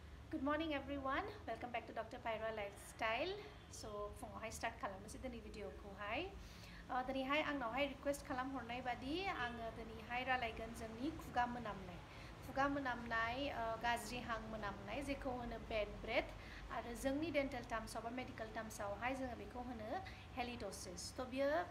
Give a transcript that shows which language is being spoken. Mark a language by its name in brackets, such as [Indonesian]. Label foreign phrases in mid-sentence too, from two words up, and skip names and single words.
[English] Good morning everyone. Welcome back to Dr. Pyra Lifestyle. [Bodo] So फुङावहाय स्टार्ट खालामनोसै दिनै भिडिअखौहाय दिनैहाय आंनावहाय रिक्वेस्ट खालामहरनाय बादि आङो दिनैहाय रायलायगोन जोंनि खुगा मोनामनाय गाज्रि हां मोनामनाय जेखौ होनो [English] bad breath [Bodo] आरो जोंनि डेन्टेल टार्म्सआव बा मेडिकेल टार्म्सआवहाय जोङो बेखौ होनो हेलिटोसिस थ' बियो